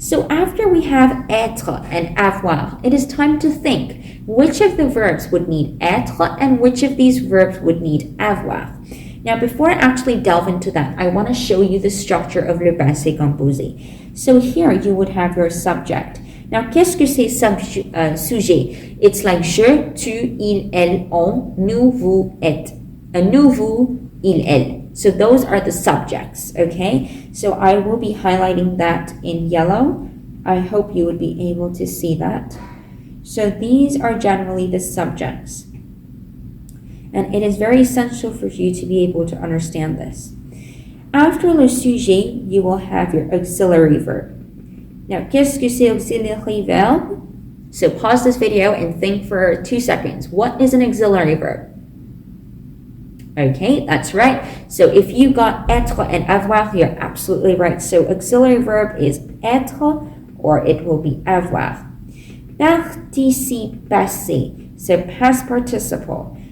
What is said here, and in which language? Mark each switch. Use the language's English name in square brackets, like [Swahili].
[English] So after we have être and avoir, it is time to think which of the verbs would need être and which of these verbs would need avoir. Now, before I actually delve into that, I want to show you the structure of le passé composé. So here you would have your subject. [French] Now, qu'est-ce que c'est sujet? [English] It's like [French] je, tu, il, elle, on, nous, vous, êtes. Nous, vous, il, elle. [English] So those are the subjects, okay? So I will be highlighting that in yellow. I hope you would be able to see that. So these are generally the subjects. And it is very essential for you to be able to understand this. After le sujet, you will have your auxiliary verb. [French] Now, qu'est-ce que c'est [English] auxiliary verb? So pause this video and think for 2 seconds. What is an auxiliary verb? Okay, that's right. So if you got etre and avoir, you're absolutely right. So auxiliary verb is etre or it will be avoir. Participe passé, so past participle.